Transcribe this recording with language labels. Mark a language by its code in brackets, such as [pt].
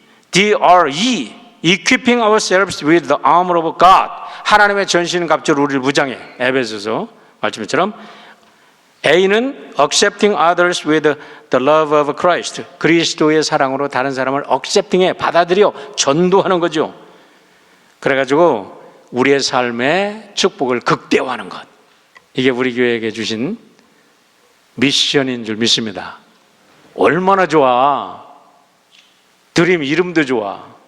[en] DRE Equipping ourselves with the armor of God. [ko] 하나님의 전신갑주로 우리를 무장해. 에베소서 말씀처럼. [en] A는 accepting others with the love of Christ. [ko] 그리스도의 사랑으로 다른 사람을 accepting해, 받아들여, 전도하는 거죠. 그래가지고 우리의 삶의 축복을 극대화하는 것. 이게 우리 교회에게 주신 미션인 줄 믿습니다. 얼마나 좋아. 드림 이름도 좋아.